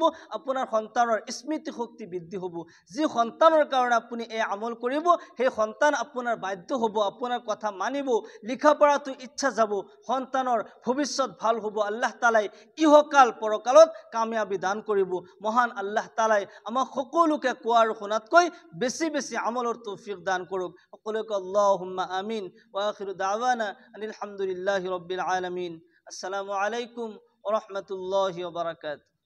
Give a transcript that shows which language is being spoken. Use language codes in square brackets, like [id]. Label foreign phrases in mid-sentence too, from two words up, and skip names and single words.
[as] আপোনাৰ সন্তানৰ স্মৃতি শক্তি বৃদ্ধি হ'ব। যি সন্তানৰ কাৰণে আপুনি এই আমল কৰিব সেই সন্তান আপোনাৰ বাধ্য হ'ব, আপোনাৰ কথা মানিব, লিখা পঢ়াটো ইচ্ছা যাব, সন্তানৰ ভৱিষ্যত ভাল হ'ব। আল্লাহ তাআলাই ইহকাল পৰকালত কামিয়াবি দান কৰিব। মহান আল্লাহ তাআলাই আমাক সকলোকে কোৱা আৰু শুনাতকৈ বেছি বেছি আমলৰ তৌফিক দান কৰক। [ar] সকলোকে اللهم آمين وآخر دعوانا الحمد لله رب العالمين. السلام عليكم ورحمة الله وبركاته.